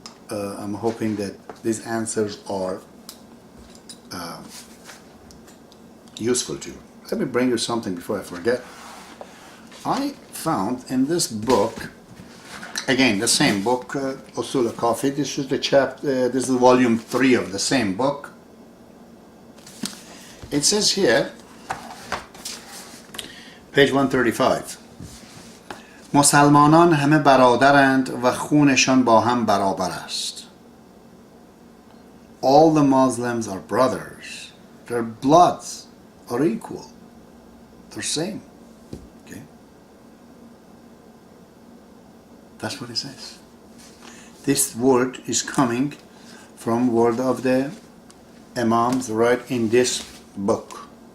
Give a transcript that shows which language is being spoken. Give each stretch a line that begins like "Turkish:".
English: I'm hoping that these answers are useful to you. Let me bring you something before I forget. I found in this book, again, the same book, Usul al-Kafi, this is the this is volume 3 of the same book. It says here, page 135,
Persian: مسلمانان همه برادرند و خونشان با هم برابر است.
English: All the Muslims are brothers. Their bloods are equal. They're same. Okay? That's what it says. This word is coming from word of the Imams right in this book.